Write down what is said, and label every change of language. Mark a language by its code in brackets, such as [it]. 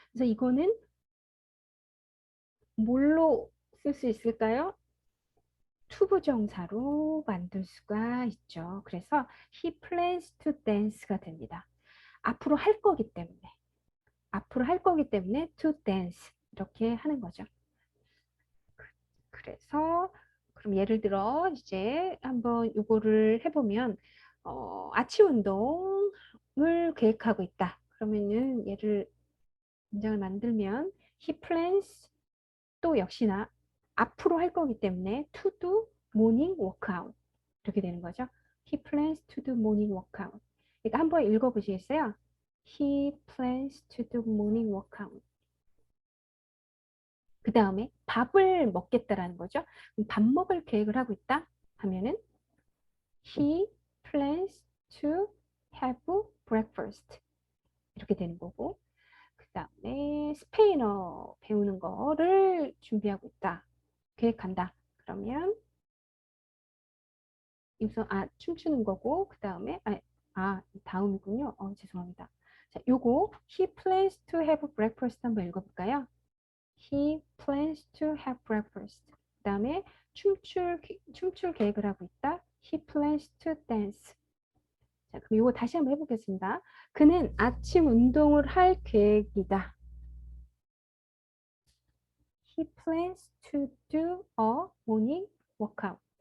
[ko] 그래서 이거는 뭘로 쓸 수 있을까요? 투부정사로 만들 수가 있죠. 그래서 [en] he plans to dance가 됩니다. [ko] 앞으로 할 거기 때문에. 앞으로 할 거기 때문에 [en] to dance [ko] 이렇게 하는 거죠. 그래서 그럼 예를 들어 이제 한번 이거를 해보면 아침 운동을 계획하고 있다. 그러면은 문장을 만들면 [en] he plans [ko] 또 역시나 앞으로 할 거기 때문에 [en] to do morning workout [ko] 이렇게 되는 거죠. [en] He plans to do morning workout. [ko] 그러니까 한번 읽어보시겠어요? [en] He plans to do morning workout. [ko] 그 다음에 밥을 먹겠다라는 거죠. 밥 먹을 계획을 하고 있다 하면은 [en] He plans to have breakfast [ko] 이렇게 되는 거고, 그 다음에 스페인어 배우는 거를 준비하고 있다. 계획한다. 그러면 우선 춤추는 거고 그 다음에 다음이군요. 죄송합니다. 자, 요거 [en] he plans to have breakfast [ko] 한번 읽어볼까요? [en] He plans to have breakfast. [ko] 그 다음에 춤출 계획을 하고 있다. [en] He plans to dance. [ko] 자, 그럼 이거 다시 한번 해보겠습니다. 그는 아침 운동을 할 계획이다. [en] He plans to do a morning workout.